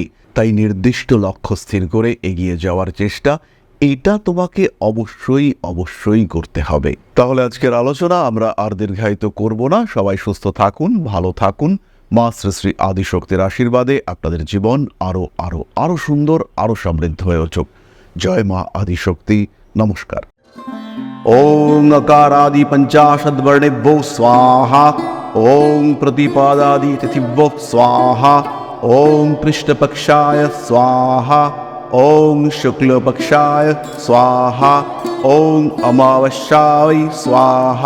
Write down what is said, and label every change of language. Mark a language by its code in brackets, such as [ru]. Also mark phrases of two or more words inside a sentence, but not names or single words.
[bn] তাই নির্দিষ্ট লক্ষ্য স্থির করে এগিয়ে যাওয়ার চেষ্টা, এটা তোমাকে অবশ্যই অবশ্যই করতে হবে। তাহলে আজকের আলোচনা আমরা আর দীর্ঘায়িত করব না। সবাই সুস্থ থাকুন, ভালো থাকুন। মা শ্রী শ্রী আদিশক্তির আশীর্বাদে আপনাদের জীবন আরো আরো আরো সুন্দর, আরো সমৃদ্ধ হয়ে উঠুক। জয় মা আদিশক্তি। নমস্কার। [sa] ওং अकारादि पंचाशद्वर्णेभ्यो स्वाहा। ओं प्रतिपादादि तिथिभ्यो स्वाहा। ओं कृष्णपक्षाय स्वाहा। ओं शुक्लपक्षाय स्वाहा। ओं अमावस्याय स्वाहा।